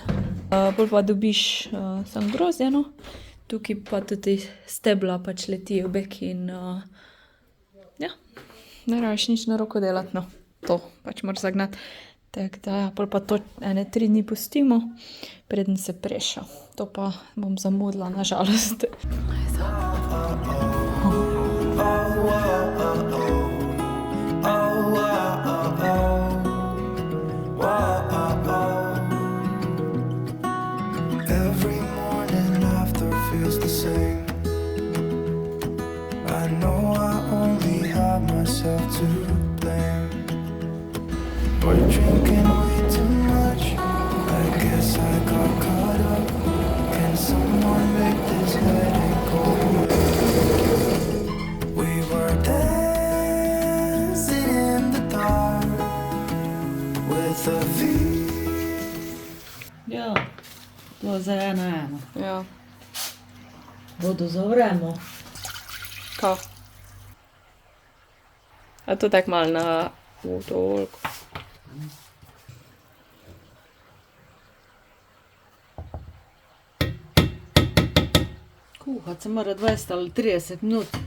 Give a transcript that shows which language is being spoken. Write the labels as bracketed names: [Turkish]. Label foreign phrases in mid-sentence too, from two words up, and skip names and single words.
[Slovenian] Bolj pa dobiš sam grozdje, no. Tukaj pa tudi stebla pač letijo bek in ja, ne rabiš nič na roko delati, no. To pač moraš zagnati. Tako da, ja, pol pa to 3 dni pustimo, preden se preša. To pa bom zamudila, na žalost. [English] Every morning after feels the same. I know I only have myself to blame. But drinking way too much, I guess I got caught up. Can someone make this headache go away? We were dancing in the dark with a view. [Slovenian] Ja, to je za eno. Ja. Vodo zavremo. Ka? A to tak malo na toliko. Kuhati se mora 20 ali 30 minut.